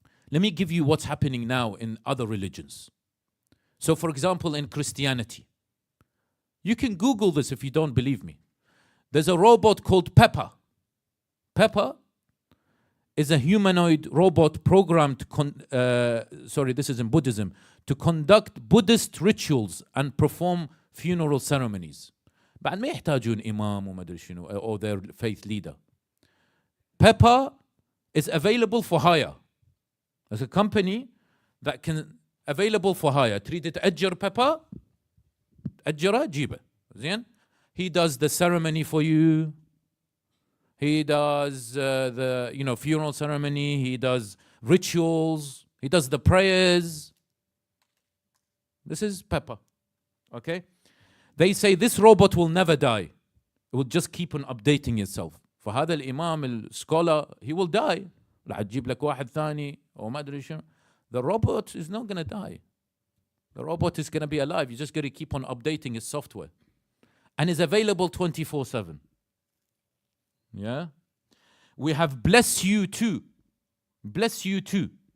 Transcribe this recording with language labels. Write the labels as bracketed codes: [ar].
[en] Let me give you what's happening now in other religions. So for example, in Christianity, you can Google this if you don't believe me. There's a robot called Pepper. Pepper is a humanoid robot programmed, this is in Buddhism, to conduct Buddhist rituals and perform funeral ceremonies. [ar] بعد ما يحتاجون إمام وما أدري شنو [en] or their faith leader. Pepper is available for hire. There's a company that can available for hire. [ar] تريد تأجر Pepper أجره جيبه. زين. [en] He does the ceremony for you. He does the funeral ceremony. He does rituals. He does the prayers. This is Pepper. Okay? They say this robot will never die. It will just keep on updating itself. [ar] فهذا الإمام السكولر [en] he will die. [ar] راح تجيب لك واحد ثاني أو ما أدري شو. [en] The robot is not going to die. The robot is going to be alive. You just got to keep on updating its software. And is available 24/7. Yeah? We have Bless You Too. Bless You Too.